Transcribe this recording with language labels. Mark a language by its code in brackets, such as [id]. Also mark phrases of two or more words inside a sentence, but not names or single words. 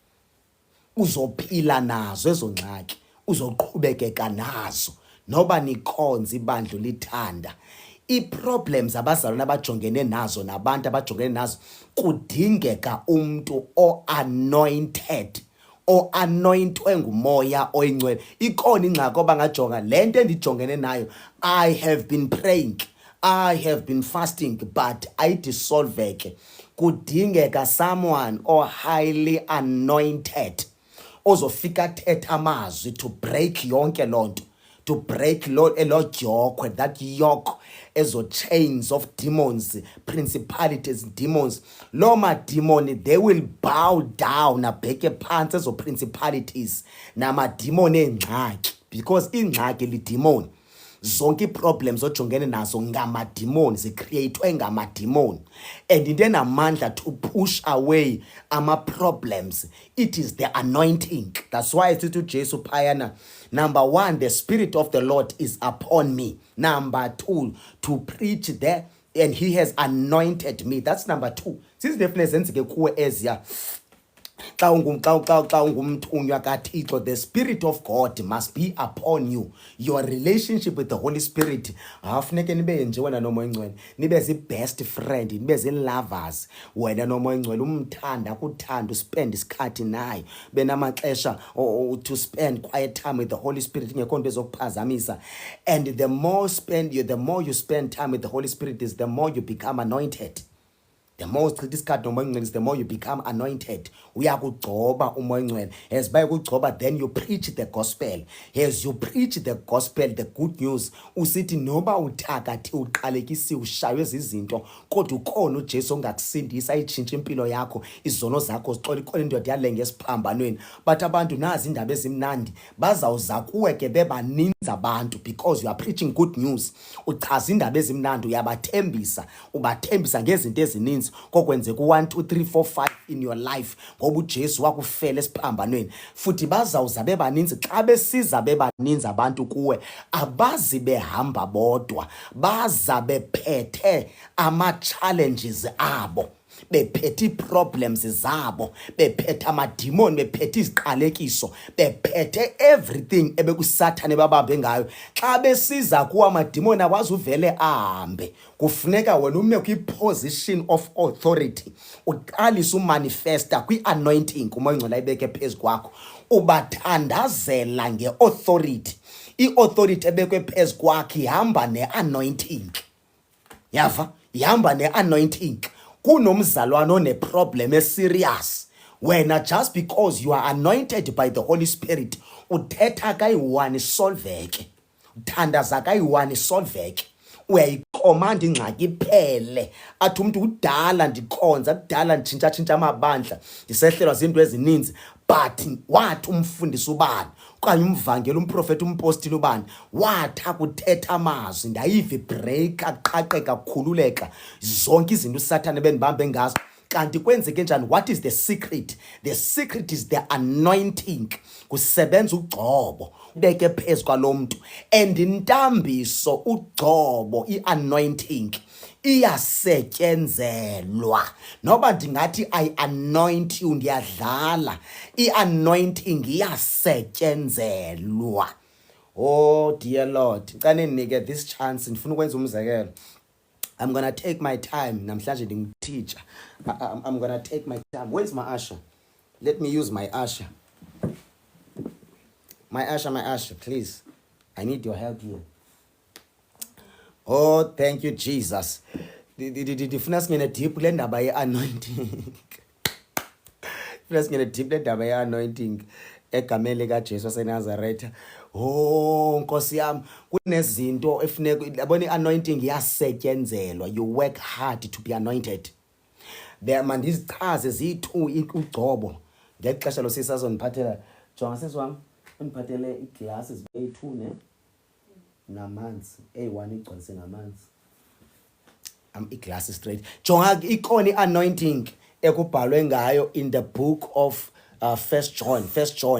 [xh] Uzophila nazo ezo ngxaki, uzoqhubekeka nazo noba nikhonza ibandla lithanda. Ii-problems abazalwane abajongene nazo nabantu abajongene nazo, kudingeka umntu o-anointed, o-anointwe ngumoya oyingcwele. Ikhona ingxaki obangajonga, le nto endijongene nayo, [en] I have been praying, I have been fasting, but ayidisolveke. [xh] Kudingeka [en] someone highly anointed [xh] ozofika athethe amazwi [en] to break [xh] yonke loo nto, [en] to break [xh] elo jokhwe, [en] that yoke, ezo chains of demons, principalities, demons. [xh] Loo mademoni, [en] they will bow down, [xh] abheke phantsi ezo principalities namademoni engxaki, because ingxaki lidemoni. Zonke ii-problems ojongene nazo ngamademoni, zicreatwe ngamademoni, and into enamandla [en] to push away [xh] ama-problems, [en] it is the anointing. That's why [xh] sithi uJesu phayana, [en] number 1, the Spirit of the Lord is upon me. Number 2, to preach there, and he has anointed me. That's number 2. [xh] Sizidefinitely zenzeke kuwe eziya. Xa ungumthunywa kaThixo, [en] the Spirit of God must be upon you. Your relationship with the Holy Spirit, [xh] funeke nibe nje wena nomoya oyingcwele, nibe zi-best friend, nibe zi-lovers wena nomoya oyingcwele, umthanda, kuthanda, uspend isikhathi naye, benamaxesha [en] to spend quiet time with the Holy Spirit, [xh] ingekho nto ezokuphazamisa. [en] And the more you spend time with the Holy Spirit, is the more you become anointed. The more [xh] uchitha isikhathi nomoya oyingcwele, [en] the more you become anointed. [xh] Uyakugcoba umoya oyingcwele. [en] As bayakugcoba, then you preach the gospel. As you preach the gospel, the good news, [xh] usithi noba uthakathi, uqalekisiwe, ushaywe zizinto, kodwa ukhona uJesu ongakusindisa, ayitshintshe impilo yakho, izono zakho zixole, ikhona indoda yalenga esiphambanweni. But abantu nazi indaba ezimnandi, bazawuza kuwe ke bebaninzi abantu, [en] because you are preaching good news. [xh] Uchaza indaba ezimnandi, uyabathembisa, ubathembisa ngezinto ezininzi kokwenzeka u1 2 3 4 5 [en] in your life, [xh] ngoba uJesu wakufela esiphambanweni. Futhi bazawuza bebaninzi, xa besiza bebaninzi abantu kuwe, abazi behamba bodwa, baza bephethe ama-challenges abo, bephethe ii-problems zabo, bephethe amademoni, bephethe iziqalekiso, bephethe everything ebekusathane babambe ngayo. Xa besiza kuwa amademoni awazi uvele ahambe, kufuneka wena ume kwi- [en] position of authority, [xh] uqalise umanifesta kwi-anointing, umoya oyingcwele ayibeke phezu kwakho, ubathandazela nge-authority. I-authority ebekwe phezu kwakho ihamba ne-anointing. Yava, ihamba ne-anointing. Kunomzalwane one-problem serious, wena [en] just because you are anointed by the Holy Spirit, [xh] uthetha kayi-1 solveke, uthandaza kayi-1 solveke, uyayikhomanda ingxaki iphele. Athi umntu kudala ndikhonza, kudala nditshintshatshintsha amabandla, ndisehlelwa zinto ezininzi, but wathi umfundisi ubani okanye umvangeli, umprofeti, umpostile ubani, wathi akuthetha amazwi, ndayiva ibreak, aqaqeka, kukhululeka, zonke izinto usathane bendibambe ngazo. Kanti kwenzeke njani? [en] What is the secret? The secret is the anointing. [xh] Kusebenza ugcobo, ubeke phezu kwalo mntu, and intambiso, ugcobo, i-anointing iyasetyenzelwa. Noba ndingathi [en] I anoint you, [xh] ndiyadlala, i-anointing iyasetyenzelwa. [en] Oh dear Lord, [xh] cane ndinike [en] this chance, [xh] ndifuna ukwenza umzekelo. [en] I'm going to take my time. Namhlanje ndingutitsha. I'm going to take my time. Where's my usher? Let me use my usher. My usher, please. I need your help here. Oh, thank you, Jesus. [xh] Ndifuna singene deep le ndaba ye-anointing. Lesingene deep ledaba ye-anointing egameni likaJesu waseNazaretha. Oh Nkosi yami, kunezinto efuneka yabona i-anointing iyasetyenzelwa. [en] You work hard to be anointed. [xh] There mandizichaze ziyi-2 ugcobo. Ngexesha lo sisazoniphathela jonga sisi wami undiphathele iglass zibe 2 ne namanzi A1 igcwalise ngamanzi. Iglass straight. Jonga ikona i-anointing ekubhalwe ngayo [en] in the book of First John.